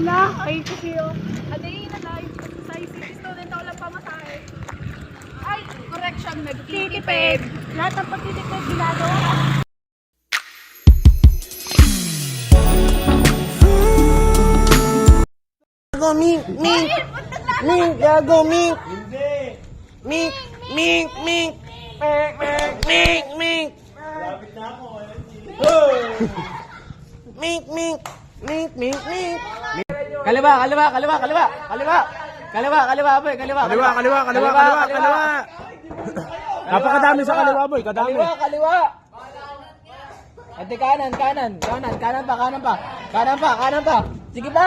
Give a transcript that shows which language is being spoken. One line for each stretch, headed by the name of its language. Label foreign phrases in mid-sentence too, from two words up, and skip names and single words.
Filipino: Ay, kasi yun. Adayin na tayo. Sa ICT student ako lang pamasahe. Ay, correction, nagtitipid. Lahat ng pagtitipid, ginagawa. Gago, Mink! Mink! Mink! Gago, Mink! Mink! Mink! Mink! Mink! Mink! Lapit na ako. Mink! Mink! Mink! Mink! Mink! Kaliwa! Kaliwa! Kaliwa! Kaliwa! Kaliwa! Kaliwa! Kaliwa, boy! Kaliwa! Kaliwa, kaliwa, kaliwa, kaliwa, kaliwa. Napakadami sa kaliwa, boy. Kadami. Kaliwa! Kaliwa! Ate, kanan! Kanan! Kanan! Kanan pa! Kanan pa! Kanan pa! Kanan pa! Sige pa!